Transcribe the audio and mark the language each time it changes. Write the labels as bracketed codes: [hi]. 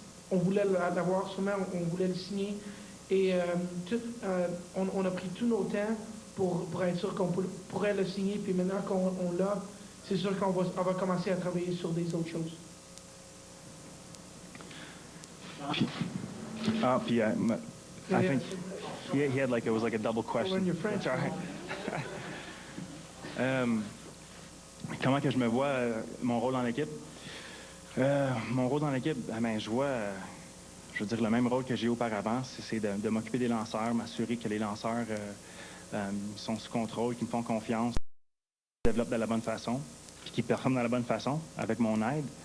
[fr] On voulait l'avoir, sûrement on voulait le signer. Et on a pris tous nos temps pour être sûr qu'on pourrait le signer. Puis maintenant qu'on l'a, c'est sûr qu'on va commencer à travailler sur des autres choses. [en] Puis, I think he had it was like a double question. It's all right. [fr] Comment que je me vois, mon rôle dans l'équipe? Mon rôle dans l'équipe, je vois... Je veux dire, le même rôle que j'ai eu auparavant, c'est de m'occuper des lanceurs, m'assurer que les lanceurs sont sous contrôle, qu'ils me font confiance, qu'ils développent de la bonne façon, puis qu'ils performent de la bonne façon avec mon aide.